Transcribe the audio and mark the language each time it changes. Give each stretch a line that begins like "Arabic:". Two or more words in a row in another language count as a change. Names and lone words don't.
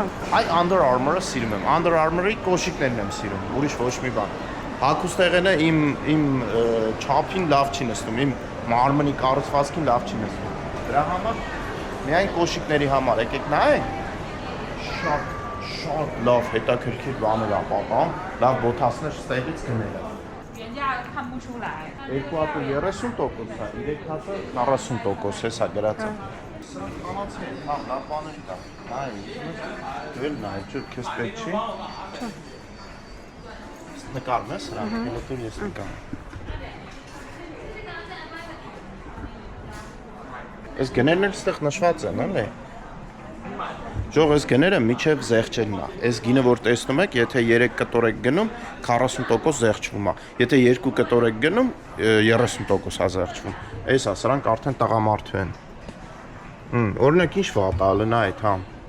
Armenian: Այ Under Armour-ը սիրում եմ, Under Armour-ի կոշիկներն եմ սիրում, ուրիշ ոչ մի բան։ Հագուստեղենը իմ չափին լավ չի նստում, իմ մարմնի կառուցվածքին լավ չի նստում։ Դրա համար միայն կոշիկների համար եկեք նայեք։ Շատ լավ հետաքրքիր բաներ ա պատան, լավ բոթասներ ստեղից գները։
Chinese: 原价看不出来。
Armenian: 2 հատը 30% է, 3 հատը 40% հեսա գրածը։ Սրանք կանացի են, հա, լավ բաներ կա։ Նայ, դել նայ, չէ, քեզ պետք չի։ Նկարում ես սրանք, հետո ես նկարում։ Այս գներն էլ ստեղ նշված են, էլի։ Ժող այս գները միջև զեղչելն է։ Այս գինը որ տեսնում եք, եթե 3 կտոր եք գնում, 40% զեղչվում է։ Եթե 2 կտոր եք գնում, 30% է զեղչվում։ Էս է, սրանք արդեն տղամարդու են։ Օրինակ ինչ վատալը նայ, հա։